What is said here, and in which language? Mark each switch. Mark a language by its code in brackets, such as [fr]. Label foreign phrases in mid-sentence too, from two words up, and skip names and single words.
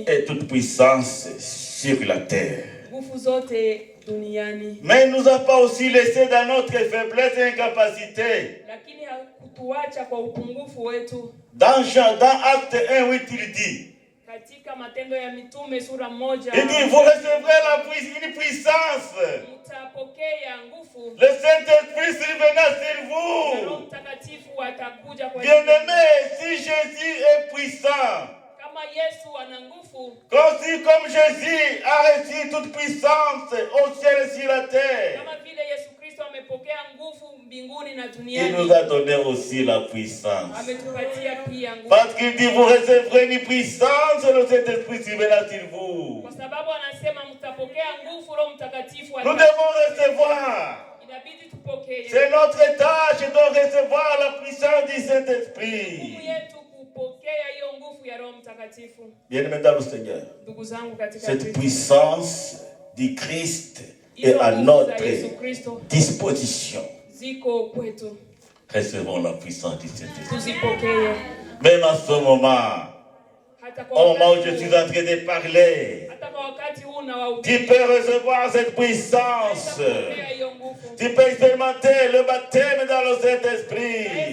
[fr] Et toute puissance sur la terre. [sw] Nguvu zote duniani. [fr] Mais il nous a pas aussi laissé dans notre faiblesse et incapacité. [sw] Lakini hakutuacha kwa upungufu wetu. [fr] Dans Acte 1:8 il dit. [sw] Katika Matendo ya Mitume sura 1. [fr] Il dit vous recevrez une puissance. [sw] Mtapokea nguvu. [fr] Le Saint-Esprit surviendra sur vous. [sw] Roho Mtakatifu atakuja kwa [fr] Bien-aimé, si Jésus est puissant. [sw] Kama Yesu ana nguvu. [fr] Comme Jésus a reçu toute puissance au ciel et sur la terre. [sw] Kama vile Yesu Kristo amepokea nguvu mbinguni na duniani. [fr] Il nous a donné aussi la puissance. [sw] Ametupatia pia nguvu. [fr] Parce qu'il dit vous recevrez une puissance, le Saint-Esprit surviendra sur vous. [sw] Kwa sababu anasema mtapokea nguvu, Roho Mtakatifu [fr] Nous devons recevoir. [sw] Inabidi tupokee. [fr] C'est notre tâche de recevoir la puissance du Saint-Esprit. [sw] Nguvu yetu kupokea hiyo nguvu ya Roho Mtakatifu. [fr] Bien-aimés dans le Seigneur. [sw] Ndugu zangu katika [fr] Cette puissance du Christ est à notre disposition. [sw] Ziko kwetu. [fr] Recevons la puissance du Saint-Esprit. [sw] Tuzipokee. [fr] Même en ce moment, au moment où je suis en train de parler, tu peux recevoir cette puissance. Tu peux expérimenter le baptême dans le Saint-Esprit.